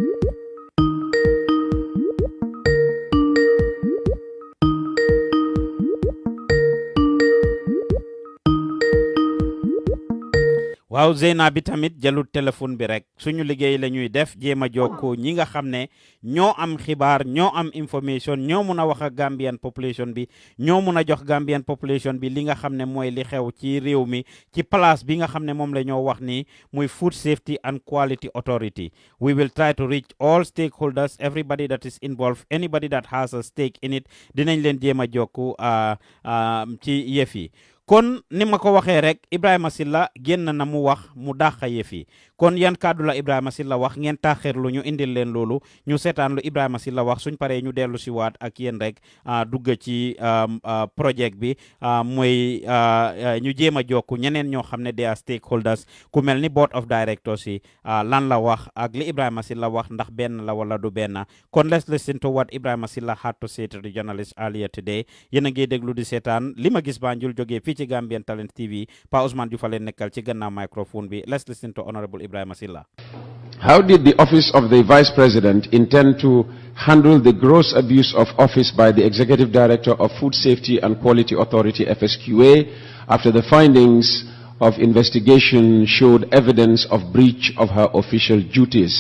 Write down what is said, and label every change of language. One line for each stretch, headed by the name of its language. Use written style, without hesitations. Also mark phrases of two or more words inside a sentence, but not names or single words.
Wolof: waaw Zeynab bi tamit jëlut téléphone bi rek suñu liggéey la ñuy def jéem a jokkoo ñi nga xam ne ñoo am xibaar ñoo am information ñoo mun a wax ak
English: Gambian population
Wolof: bi ñoo mun a jox
English: Gambian population
Wolof: bi li nga xam ne mooy li xew ci réew mi ci place bi nga xam ne moom la ñoo wax ni muy Food Safety and Quality Authority.
English: We will try to reach all stakeholders, everybody that is involved, anybody that has a stake in it
Wolof: dinañ leen jéem a jokku ci yëf yi. kon ni ma ko waxee rek Ibrahima Silla génn na mu wax mu dàqa yëf yi kon yan kàddu la Ibrahima Silla wax ngeen taaxirlu ñu indil leen loolu ñu seetaan lu Ibrahima Silla wax suñ paree ñu dellu si waat ak yéen rek dugg ci projet bi mooy ñu jéem a jokku ñeneen ñoo xam ne
English: they are stakeholders
Wolof: ku mel ni
English: board of directors
Wolof: yi lan la wax ak li Ibrahima Silla wax ndax benn la wala du benn kon
English: let's listen to what Ibrahima Silla had to say to the journalist earlier today
Wolof: yéen a ngi déglu di seetaan li ma gis Banjul jógee fii ci Gambian Talents TV Pa Ousmane Diouf leen nekkal ci gannaaw microphone bi
English: let's listen to Honorable Ibrahima Silla. How did the office of the Vice President intend to handle the gross abuse of office by the Executive Director of Food Safety and Quality Authority FSQA after the findings of investigation showed evidence of breach of her official duties?